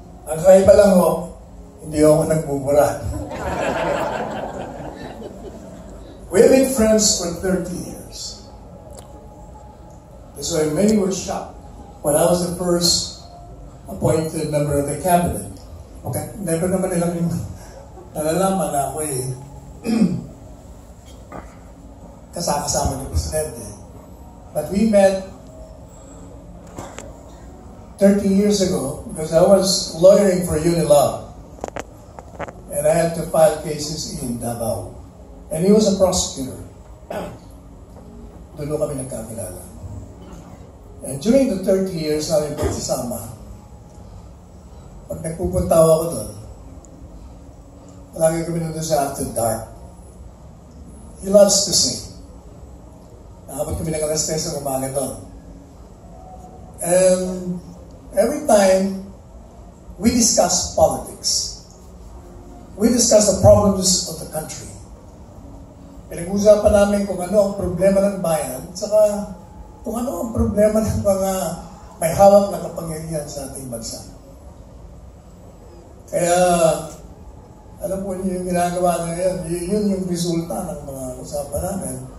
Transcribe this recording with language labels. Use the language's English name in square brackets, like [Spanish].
[Filipino] Ang kaiba lang hindi ako nagbubura. [English] We have been friends for 30 years. So many were shocked when I was the first appointed member of the cabinet. [Filipino] Okay, never naman nilang nalalaman na ako kasama ni Presidente. [English] But we met 30 years ago because I was lawyering for Unilab. And I had to file cases in Davao. And he was a prosecutor. [Filipino] Doon kami nagkakilala. [English] And during the 30 years [Filipino] namin pagsasama, pag nagpupunta ako doon, palagi kami nandun sa After Dark. [English] He loves to sing. [Filipino] Nakapag kami ng alas 3 sa umaga doon. [English] And every time we discuss politics. We discuss the problems of the country. [Filipino] Pinag-usapan namin kung ano ang problema ng bayan, saka kung ano ang problema ng mga may hawak na kapangyarihan sa ating bansa. Kaya, alam po niyo yung ginagawa na yun yung resulta ng mga usapan namin.